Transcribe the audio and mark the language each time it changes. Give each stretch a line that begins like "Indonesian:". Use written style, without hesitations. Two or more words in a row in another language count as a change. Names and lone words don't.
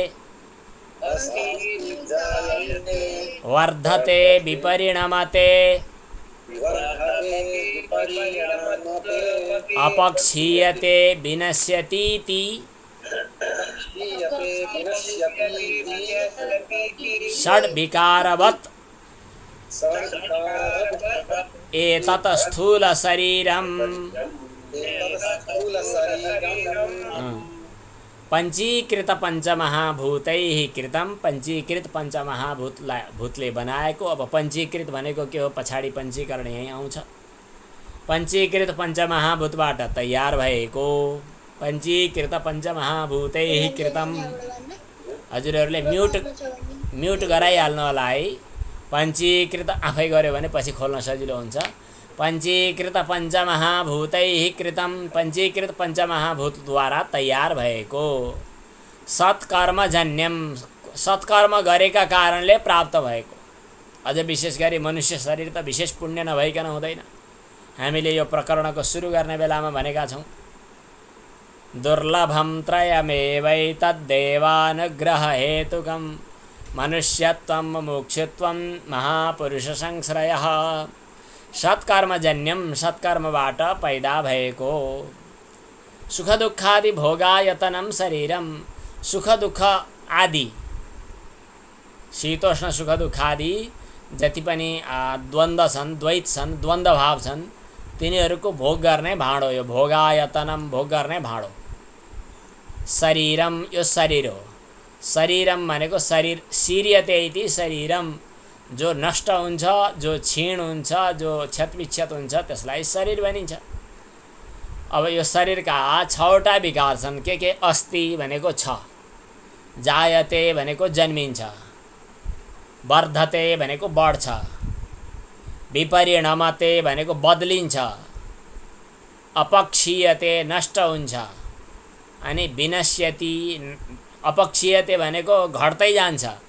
Sanskrit: वर्धते विपरिणमते अपक्षीयते विनश्यतीति षड्विकारवत् एतत् स्थूल शरीरम्। पंचीकृत पंचमहाभूतैः कृतम,
Nepali: पंचीकृत पंचमहाभूतले बनाएको। अब पंचीकृत भनेको के हो? पछाडि पंचीकरण यही आउँछ। पंचीकृत पंचमहाभूतबाट तयार भएको।
Sanskrit: पंचीकृत पंचमहाभूतैः कृतम।
Nepali: हजुरहरूले म्युट गराइहाल्नु होला है। पंचीकृत आफै गर्यो भने पछि खोल्न सजिलो हुन्छ।
Sanskrit: पंचीकृत पंचमहाभूतैः कृतम,
Nepali: पंचीकृत पंचमहाभूतद्वारा तयार भएको। सत्कर्मजन्यम, सत्कर्म गरेका कारणले प्राप्त भएको। अझ विशेष गरी मनुष्य शरीर त विशेष पुण्य नभइकन हुँदैन। हामीले यो प्रकरणको सुरु गर्ने बेलामा भनेका छौँ,
Sanskrit: दुर्लभम त्रयमेवैतद्देवानुग्रह हेतुकम् मनुष्यत्वं मुमुक्षुत्वं महापुरुषसंश्रयः सत्कर्मजन्यम
Nepali: सत्कर्मबाट पैदा भएको
Sanskrit: सुख दुःखादि भोगायतनम शरीरम
Nepali: सुख दुःख आदि शीतोष्ण सुख दुःखादि जति पनि द्वन्द्व छन् द्वैत छन् द्वन्द्व भाव छन् तिनीहरूको भोग गर्ने भाँडो यो भोगायतनम भोग गर्ने भाँडो शरीरम यो शरीर हो शरीरम भनेको शरीर
Sanskrit: शीर्यते इति शरीरम
Nepali: जो नष्ट हुन्छ जो क्षीण हुन्छ जो क्षतविक्षत हुन्छ त्यसलाई शरीर भनिन्छ। अब यो शरीरका 6वटा विकार छन् के अस्ति भनेको छ जायते भनेको जन्मिन्छ वर्धते भनेको बढ्छ विपरिणमते भनेको बदलिन्छ अपक्षीयते नष्ट हुन्छ अनि विनश्यति अपक्षीयते भनेको घट्दै जान्छ।